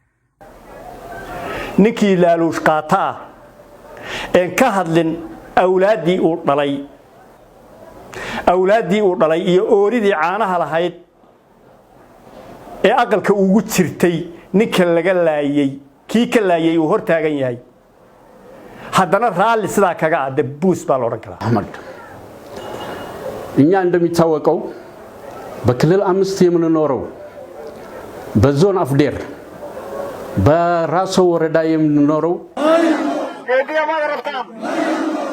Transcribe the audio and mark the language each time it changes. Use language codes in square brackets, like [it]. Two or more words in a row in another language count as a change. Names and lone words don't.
[so] ninkii laaluush qaata ee ka hadlin awlaadii uu dhalay iyo ooridii caanaha lahayd ee aqalka ugu jirtay ninka laga laayay kii ka laayay uu hortaagan yahay haddana raali sidaa kaga aad buus baa la oran karaa [am] Ahmed እኛ እንደሚታወቀው በክልል 5 የምንኖረው በዞን አፍዴር በራሶ ወረዳ የምንኖረው